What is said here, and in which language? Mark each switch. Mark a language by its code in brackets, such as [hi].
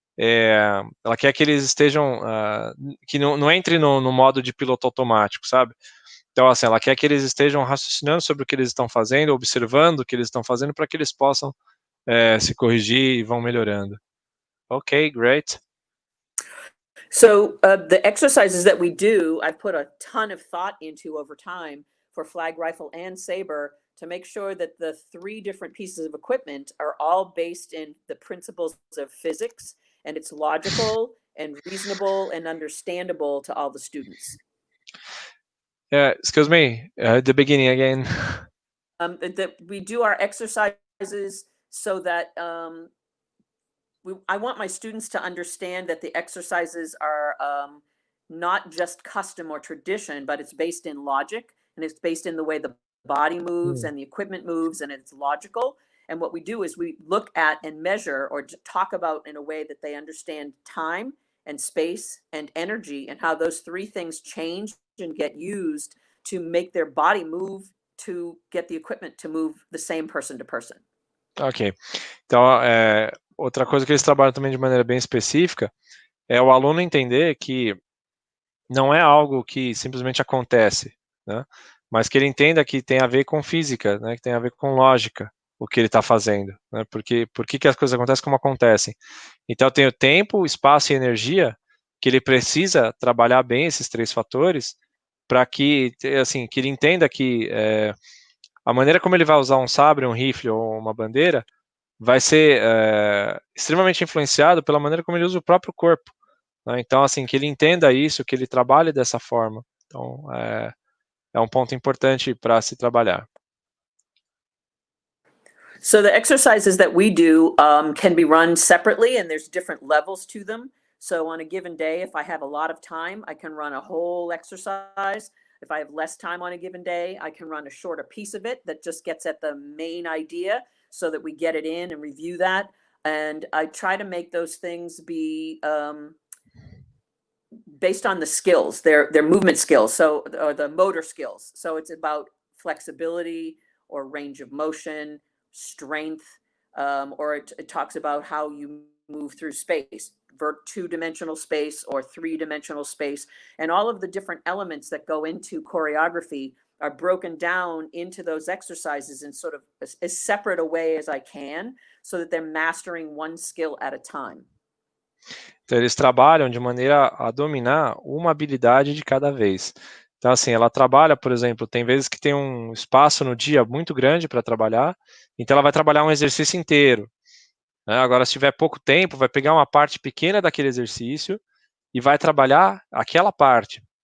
[pt] Ela quer que eles estejam, que não entre no modo de piloto automático, sabe? Então, assim, ela quer que eles estejam raciocinando sobre o que eles estão fazendo, observando o que eles estão fazendo, para que eles possam se corrigir e vão melhorando. [en] Ok, great. So the exercises that we do, I've put a ton of thought into over time for flag rifle and saber to make sure that the 3 different pieces of equipment are all based in the principles of physics, and it's logical and reasonable and understandable to all the students. Excuse me, the beginning again. That we do our exercises so that I want my students to understand that the exercises are not just custom or tradition, but it's based in logic, and it's based in the way the body moves and the equipment moves, and it's logical. And what we do is we look at and measure or talk about in a way that they understand time and space and energy, and how those 3 things change and get used to make their body move to get the equipment to move the same person to person. Ok. [pt] Então, outra coisa que eles trabalham também de maneira bem específica é o aluno entender que não é algo que simplesmente acontece, né? Mas que ele entenda que tem a ver com física, né? Que tem a ver com lógica, o que ele está fazendo, né? Por que as coisas acontecem como acontecem. Então, tem o tempo, espaço e energia que ele precisa trabalhar bem esses 3 fatores para que, assim, que ele entenda que a maneira como ele vai usar um sabre, um rifle ou uma bandeira vai ser extremamente influenciado pela maneira como ele usa o próprio corpo, né? Então, assim, que ele entenda isso, que ele trabalhe dessa forma. Então, é um ponto importante para se trabalhar. [en] So the exercises that we do can be run separately, and there's different levels to them. So on a given day, if I have a lot of time, I can run a whole exercise. If I have less time on a given day, I can run a shorter piece of it that just gets at the main idea so that we get it in and review that. And I try to make those things be based on the skills, their movement skills, or the motor skills. So it's about flexibility or range of motion, strength, or it talks about how you move through space, 2-dimensional space or 3-dimensional space. And all of the different elements that go into choreography are broken down into those exercises in sort of as separate a way as I can, so that they're mastering one skill at a time. [pt] Então, eles trabalham de maneira a dominar uma habilidade de cada vez. Então, assim, ela trabalha, por exemplo, tem vezes que tem um espaço no dia muito grande para trabalhar, então ela vai trabalhar um exercício inteiro, né? Agora, se tiver pouco tempo, vai pegar uma parte pequena daquele exercício e vai trabalhar aquela parte.